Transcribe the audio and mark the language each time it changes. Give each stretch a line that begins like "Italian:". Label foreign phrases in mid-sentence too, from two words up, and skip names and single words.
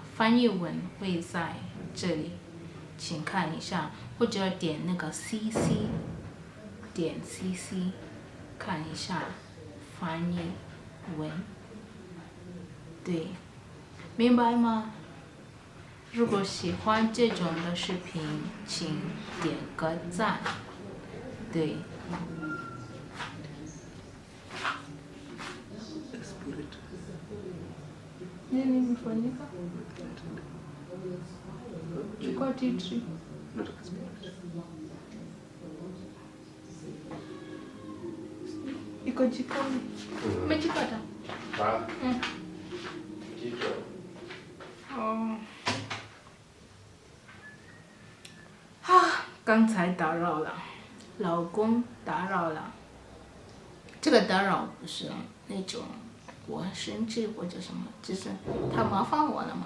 Chinese: 翻译文会在这里，请看一下，或者点那个 CC， 点 CC 看一下翻译文。对，明白吗？如果喜欢这种的视频，请点个赞。
Swahili: 对。Nini imefanyika? Chukua titri. Iko jikoni. Umejipata? Oh.
Chinese: 刚才打扰了。老公打扰了。这个打扰不是那种我生气或者什么，只是他麻烦我了嘛。